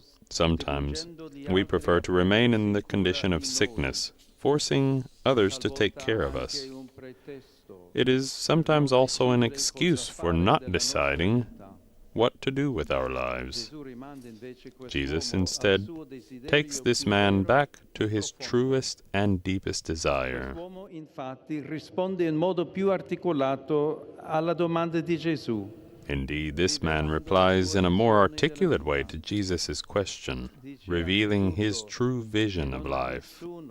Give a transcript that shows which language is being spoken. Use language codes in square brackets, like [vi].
[en] Sometimes we prefer to remain in the condition of sickness, forcing others to take care of us. It is sometimes also an excuse for not deciding what to do with our lives. Jesus instead takes this man back to his truest and deepest desire. [it] L'uomo infatti risponde in modo più articolato alla domanda di Gesù. [en] Indeed, this man replies in a more articulate way to Jesus' question, revealing his true vision of life.